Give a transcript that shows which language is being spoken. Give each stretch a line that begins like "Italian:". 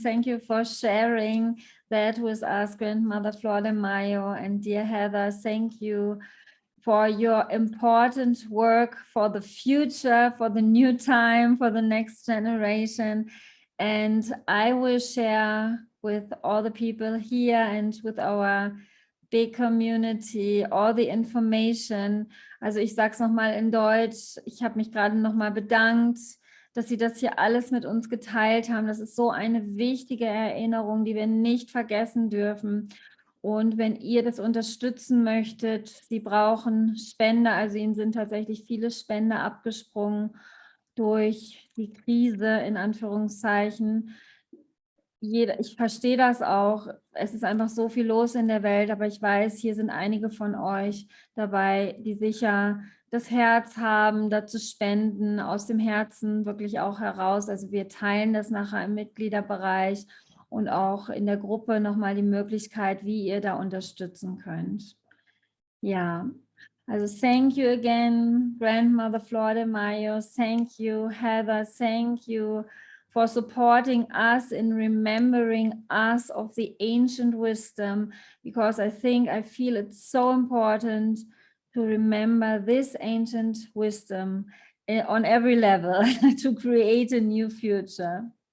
English: Thank you for sharing that with us, Grandmother Flordemayo, and dear Heather, thank you for your important work for the future, for the new time, for the next generation. And I will share with all the people here and with our big community all the information.
German: Also ich sage es nochmal in Deutsch. Ich habe mich gerade nochmal bedankt, dass Sie das hier alles mit uns geteilt haben. Das ist so eine wichtige Erinnerung, die wir nicht vergessen dürfen. Und wenn ihr das unterstützen möchtet, Sie brauchen Spender, also Ihnen sind tatsächlich viele Spender abgesprungen durch die Krise, in Anführungszeichen. Ich verstehe das auch. Es ist einfach so viel los in der Welt, aber ich weiß, hier sind einige von euch dabei, die sicher das Herz haben, dazu spenden, aus dem Herzen wirklich auch heraus. Also wir teilen das nachher im Mitgliederbereich und auch in der Gruppe nochmal die Möglichkeit, wie ihr da unterstützen könnt.
English: Ja, also thank you again, Grandmother Flordemayo. Thank you, Heather. Thank you, for supporting us in remembering us of the ancient wisdom, because I feel it's so important to remember this ancient wisdom on every level to create a new future.